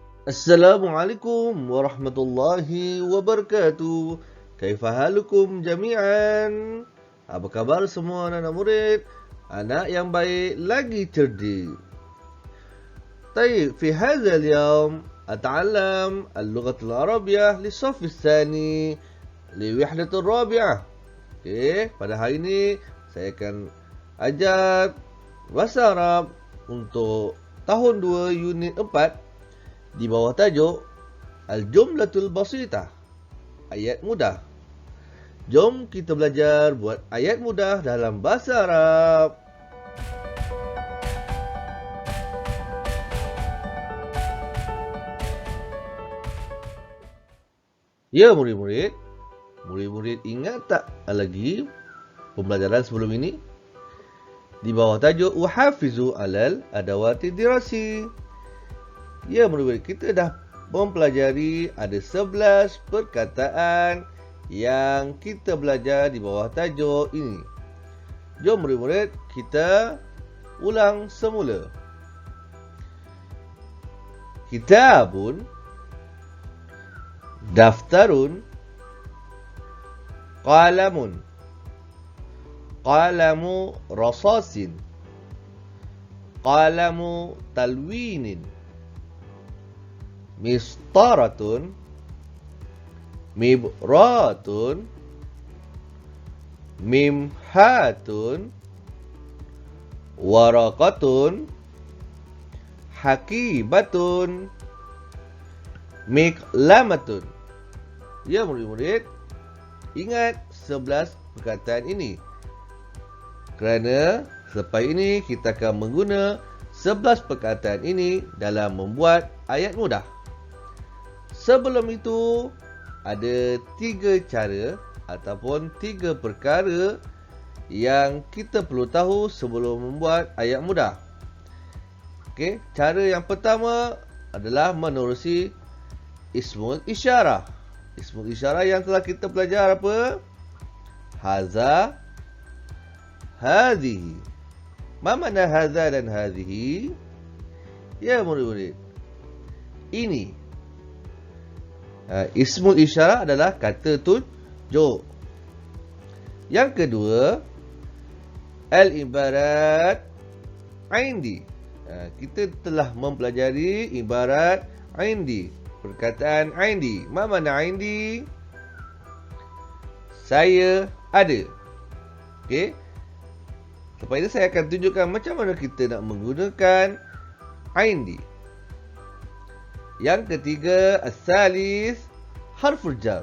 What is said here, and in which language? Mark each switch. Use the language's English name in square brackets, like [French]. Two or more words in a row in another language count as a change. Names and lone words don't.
[Arabic] السلام عليكم ورحمة الله وبركاته. كيف حالكم جميعا? [Malay] Apa kabar semua anak-anak murid? Anak yang baik lagi cerdik. [Arabic] طيب في هذا اليوم أتعلم اللغة العربية للصف الثاني لوحدة الرابعة. [Malay] Okey, pada hari ini saya akan ajar bahasa Arab untuk tahun 2 unit 4 di bawah tajuk [Arabic] الجملة البسيطة, [Malay] ayat mudah. Jom kita belajar buat ayat mudah dalam bahasa Arab. Ya murid-murid, murid-murid ingat tak lagi pembelajaran sebelum ini? Di bawah tajuk [Arabic] أحافظ على أدوات الدراسة. [Malay] Ya murid-murid, kita dah mempelajari ada 11 perkataan yang kita belajar di bawah tajuk ini. Jom murid-murid, kita ulang semula. [Arabic] كتابٌ، دفترٌ، قلمٌ، قلمُ رصاصٍ، قلمُ تلوينٍ, مسطرةٌ، مبراةٌ، ممحاةٌ، ورقةٌ، حقيبةٌ، مقلمةٌ. [Malay] Ya murid-murid, ingat 11 perkataan ini. Kerana selepas ini kita akan mengguna 11 perkataan ini dalam membuat ayat mudah. Sebelum itu, ada 3 cara ataupun 3 perkara yang kita perlu tahu sebelum membuat ayat mudah. Okey, cara yang pertama adalah menerusi [Arabic] اسم الإشارة. اسم الإشارة [Malay] yang telah kita belajar apa? [Arabic] هذا، هذه. ما معنى هذا [Malay] dan hadhihi? Ya murid-murid, ini. [Arabic] اسم الإشارة [Malay] adalah kata tunjuk. Yang kedua, [Arabic] العبارة عندي. [Malay] Kita telah mempelajari [Arabic] عبارة عندي. [Malay] Perkataan indi. [Arabic] ما معنى عندي? [Malay] Saya ada. Okey. Lepas itu saya akan tunjukkan macam mana kita nak menggunakan indi. Yang ketiga, [Arabic] الثالث حرف الجر.